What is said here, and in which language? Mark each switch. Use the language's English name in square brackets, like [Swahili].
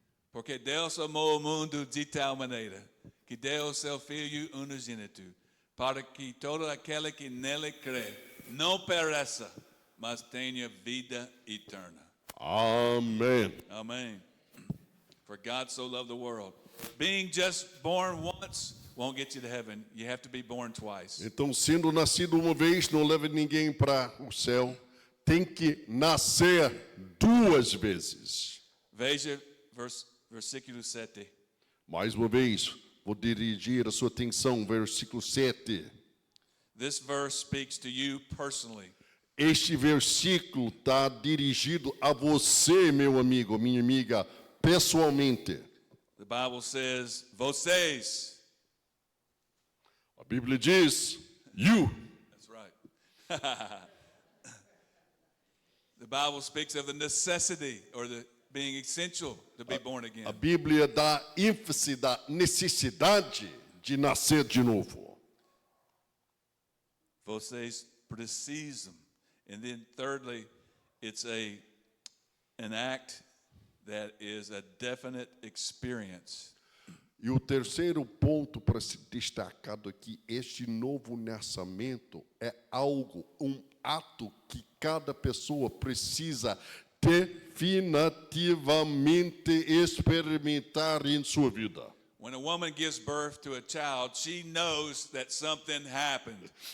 [Portuguese] Porque Deus amou o mundo de tal maneira que deu seu Filho unigênito, para que todo aquele que nele crê não pereça, mas tenha vida eterna. Amém. [English] Amen. For God so loved the world. Being just born once won't get you to heaven. You have to be born twice. [Portuguese] Então, sendo nascido uma vez, não leva ninguém para o céu. Tem que nascer duas vezes. Veja versículo 7. Mais uma vez, vou dirigir a sua atenção, versículo 7. [English] This verse speaks to you personally. [Portuguese] Este versículo está dirigido a você, meu amigo, minha amiga, pessoalmente. [English] The Bible says, [Portuguese] vocês. A Bíblia diz, [English] you. That's right. The Bible speaks of the necessity or the being essential to be born again. [Portuguese] A Bíblia dá ênfase da necessidade de nascer de novo. Vocês precisam. [English] And then thirdly, it's an act that is a definite experience. [Portuguese] E o terceiro ponto para ser destacado aqui, este novo nascimento é algo, um ato que cada pessoa precisa definitivamente experimentar em sua vida. [English] When a woman gives birth to a child, she knows that something happened.